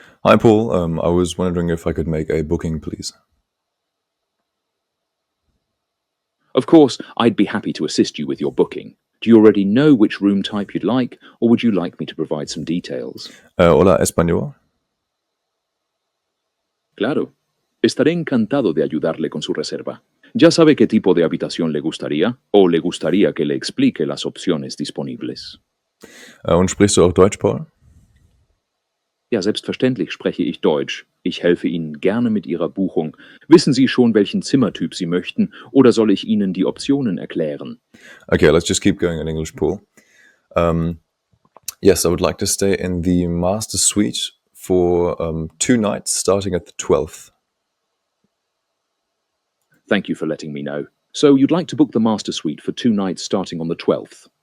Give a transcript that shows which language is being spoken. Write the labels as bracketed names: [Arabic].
[English] Hi Paul, I was wondering if I could make a booking, please. Of course, I'd be happy to assist you with your booking. Do you already know which room type you'd like, or would you like me to provide some details? [Spanish] Hola, español. Claro. Estaré encantado de ayudarle con su reserva. ¿Ya sabe qué tipo de habitación le gustaría, o le gustaría que le explique las opciones disponibles? [German] Und sprichst du auch Deutsch, Paul? Ja, selbstverständlich spreche ich Deutsch. Ich helfe Ihnen gerne mit Ihrer Buchung. Wissen Sie schon, welchen Zimmertyp Sie möchten, oder soll ich Ihnen die Optionen erklären? [English] Okay, let's just keep going in English, Paul. Yes, I would like to stay in the master suite for 2 nights, starting at the 12th. Thank you for letting me know. So you'd like to book the master suite for 2 nights starting on the 12th.